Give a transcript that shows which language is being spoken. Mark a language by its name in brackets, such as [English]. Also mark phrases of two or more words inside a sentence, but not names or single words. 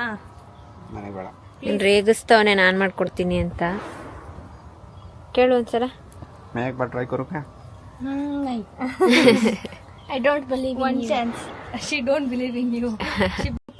[Kannada] ನನಗೆ ಬೇಡ. ರೇಗಿಸ್ತವನೆ ನಾನು ಮಾಡ್ಕೊಡ್ತೀನಿ ಅಂತ. ಕೇಳು ಒಂದ್ಸಲ. [Hindi] मैं एक बार ट्राई करूँ क्या? नहीं. [English] I don't believe in you. One chance. She don't believe in you. She